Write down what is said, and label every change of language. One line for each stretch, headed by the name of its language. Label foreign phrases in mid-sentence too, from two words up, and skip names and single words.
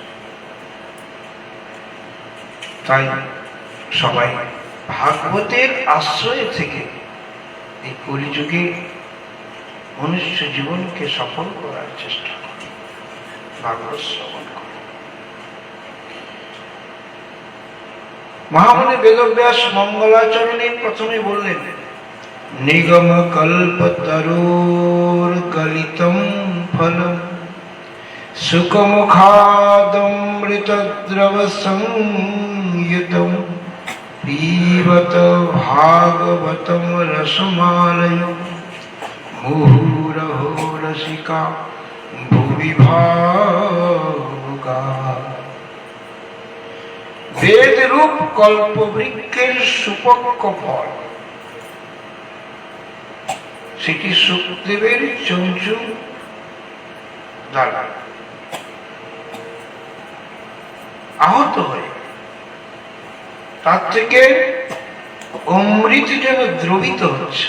Bangla: তাই সবাই ভাগবতের আশ্রয় থেকে এই কলিযুগে মনুষ্য জীবনকে সফল করার চেষ্টা করে ভাগবত শ্রবণ করে। মহামুনি বেদব্যাস মঙ্গলাচরণে প্রথমে বললেন,
Sanskrit: निगम कल्पतरोर्गलितं फलम् सुखमुखादमृतद्रव संयुतं पीबत भागवतं रसमालयं मुहुरहो रसिका भुवि भावुकाः।
Bangla: বেদ রূপ कल्पवृक्षের সুপক্ষ ফল, সেটি সুখদেবের চঞ্চু দ্বারা আহত হয়ে তার থেকে অমৃত যেন দ্রবিত হচ্ছে।